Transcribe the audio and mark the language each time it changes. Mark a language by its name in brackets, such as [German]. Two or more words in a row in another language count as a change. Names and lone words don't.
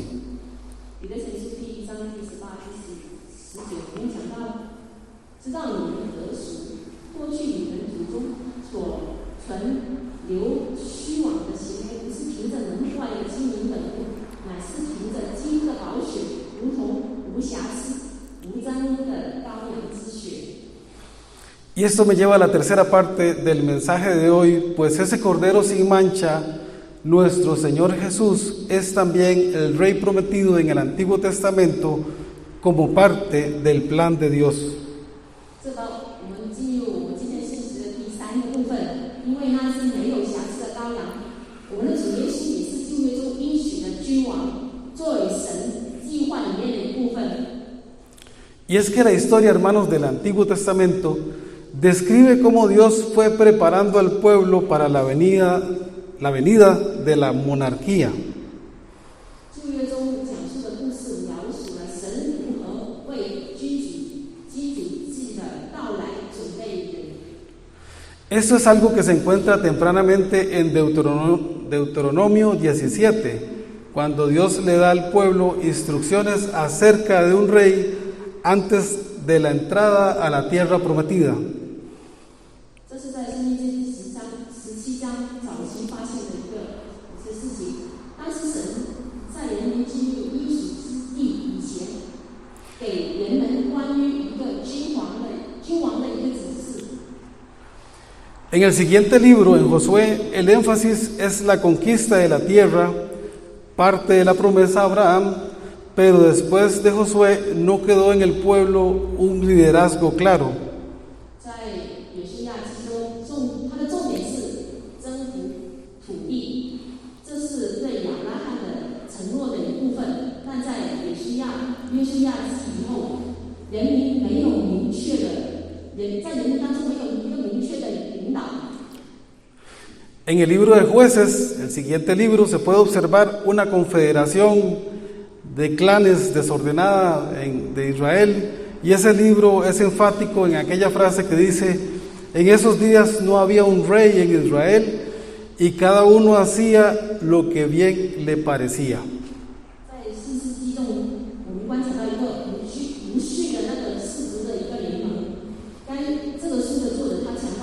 [Chinese] 彼得前书第1章第18、19里面讲到，知道你们得赎，过去你们祖宗所存留虚妄的行为，不是凭着能坏的金银等物，乃是凭着基督的宝血，如同无瑕疵、无沾污的羔羊之血。 [Spanish] Y esto me lleva a la tercera parte del mensaje de hoy, pues ese cordero sin mancha, nuestro Señor Jesús, es también el Rey prometido en el Antiguo Testamento como parte del plan de Dios. [Chinese] 这个我们进入我们今天信息的第3个部分，因为那是没有瑕疵的羔羊，我们的主耶稣也是旧约中应许的君王，作为神计划里面的一部分。 [Spanish] Y es que la historia, hermanos, del Antiguo Testamento describe cómo Dios fue preparando al pueblo para la venida de la monarquía. [Chinese] 旧约中讲述的故事描述了神如何为基主祭的到来准备人。 [Spanish] Esto es algo que se encuentra tempranamente en Deuteronomio 17, cuando Dios le da al pueblo instrucciones acerca de un rey antes de la entrada a la tierra prometida. [Chinese] 这是在申命记第17章早期发现的一些事情。当时神在人民进入应许之地以前，给人们关于一个君王的一个指示。 [Spanish] En el siguiente libro, en Josué, el énfasis es la conquista de la tierra, parte de la promesa a Abraham, pero después de Josué no quedó en el pueblo un liderazgo claro. [Chinese] 在约书亚记中，它的重点是征服土地，这是对亚伯拉罕的承诺的一部分。但在约书亚记以后，人民没有明确的在人民当中没有一个明确的领导。 [Spanish] En el libro de Jueces, el siguiente libro, se puede observar una confederación de clanes desordenada de Israel, y ese libro es enfático en aquella frase que dice: en esos días no había un rey en Israel y cada uno hacía lo que bien le parecía. [Chinese] 在士师记中，我们观察到一个无序的那个氏族的一个联盟。这个书的作者他